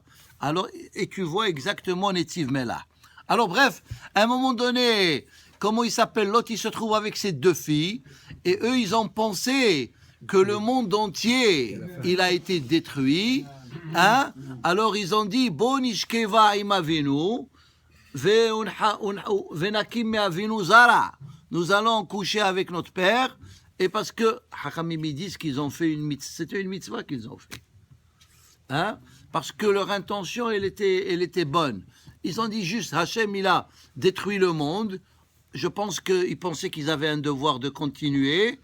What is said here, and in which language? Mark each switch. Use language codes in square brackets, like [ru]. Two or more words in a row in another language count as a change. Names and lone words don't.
[fr] Alors, et tu vois exactement [he] נציב מלח. [fr] Alors, bref, à un moment donné, comment il s'appelle? L'autre, il se trouve avec ses deux filles, et eux, ils ont pensé que le monde entier, il a été détruit. Hein? Alors, ils ont dit, Bon [he] נשכבה עם אבינו ונקים מאבינו זרע. [fr] Nous allons coucher avec notre père, et parce que Hachamim disent qu'ils ont fait une mitzvah, c'était une mitzvah qu'ils ont fait. Hein? parce que leur intention, elle était bonne. Ils ont dit juste, Hachem, il a détruit le monde. Je pense qu'ils pensaient qu'ils avaient un devoir de continuer.